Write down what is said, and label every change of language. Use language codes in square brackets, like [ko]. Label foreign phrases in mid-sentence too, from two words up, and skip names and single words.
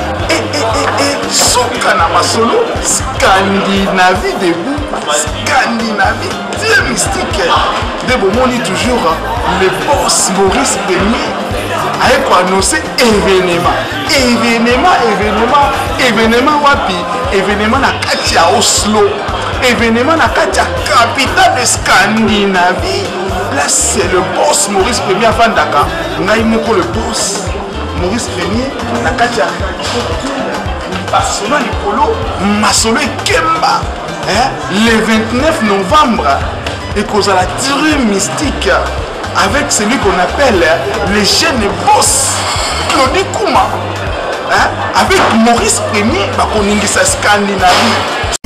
[ln] Eh, eh, eh, eh, suka na masolo, Scandinavie debout, Scandinavie, [fr] Dieu mystique. [ln] Nde bomoni toujours, hein, le boss Maurice Premier aye ko [fr] annoncer événement. [ln] Événement, événement, événement wapi? Événement na kati ya Oslo. Événement na kati ya [fr] capitale de Scandinavie. Là, c'est le boss Maurice Premier afandaka. [ln] Ngai moko le boss Maurice Premier na kati ya Masolo likolo, Masolo ekemba. Hein? [fr] Le vingt-neuf novembre, ekozala très mystique avec celui qu'on appelle le jeune boss Claudie Kouma. Hein? Avec Maurice Premier, [ln] bakoningisa Scandinavie.